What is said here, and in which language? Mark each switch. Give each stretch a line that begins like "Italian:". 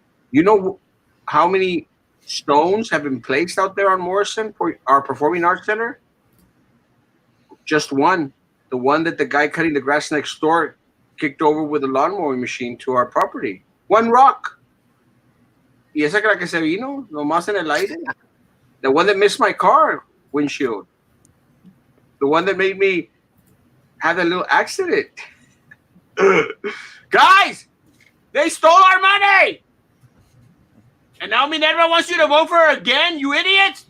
English: You know how many stones have been placed out there on Morrison for our Performing Arts Center? Just one. The one that the guy cutting the grass next door kicked over with a lawnmower machine to our property. One rock.
Spanish: Y esa que se vino, nomás en el aire.
English: The one that missed my car windshield. The one that made me have a little accident. Guys, they stole our money. And now Minerva wants you to vote for her again, you idiots.